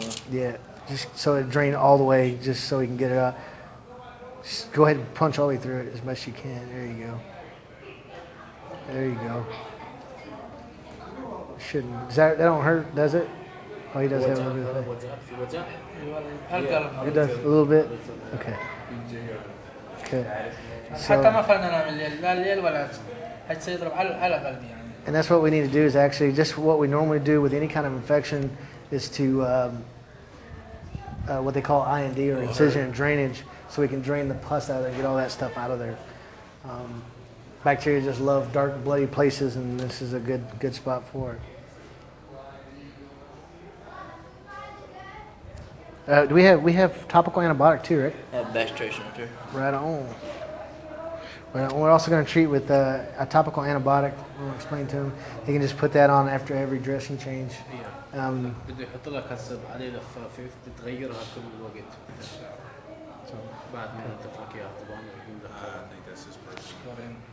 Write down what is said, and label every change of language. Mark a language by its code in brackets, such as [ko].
[en] Yeah, just so it drain all the way, just so we can get it out. Just go ahead and punch all the way through it as much as you can. There you go. There you go. Shouldn't. That don't hurt, does it? Oh, he does have a little bit. It does a little bit. Okay. Okay. [ar] حتى ما خلنا ننام الليل لا الليل ولا حتى يضرب على قلبي يعني. [en] And that's what we need to do is actually just what we normally do with any kind of infection is to what they call IND or incision drainage, so we can drain the pus out and get all that stuff out of there. Bacteria just love dark, bloody places, and this is a good spot for it. We have topical antibiotic too, right? I have bastration too. Right on. We're also going to treat with a topical antibiotic. We'll explain to him. He can just put that on after every dressing change. [ar] بده يحط لك هسه عليه لفافه تتغيرها كل الوقت بعد ما ينظف لك اياها طبعا بيكون لك